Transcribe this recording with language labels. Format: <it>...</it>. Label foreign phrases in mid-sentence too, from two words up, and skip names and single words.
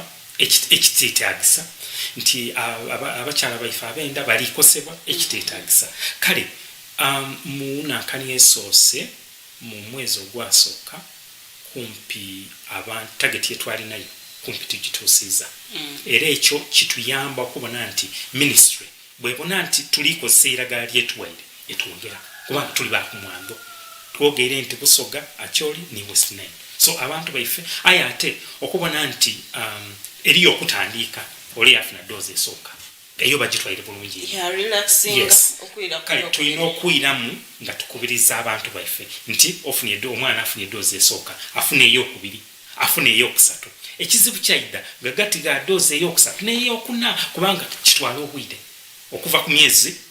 <xog>ekiteetagisa nti abakyala baife abenda balikosebwa ekiteetagisa kale munankani esoose mu mwezi ogwasooka kumpi abantu target yetwali nayo kumpi tugituusiza era ekyo kituyamba okubona nti ministry bwebona nti tulikozesa eragala lyetuwaire etwongera kubanga tuli bakumwando twogere nti Busoga Acholi ni West Nile. So abantu baife aya ate okubona nti eriyo okutandika oli afuna doze esooka eyo bagitwaire bulungi relaxing. Yes. Kale tulina okwiramu nga tukubiriza abantu baife nti omwana afunye doze esooka afune eyokubiri afune eyokusatu ekizibu kyaida gagati ga doze eyokusatu n'eyokuna kubanga kitwala obwire okuva ku myezi</xog>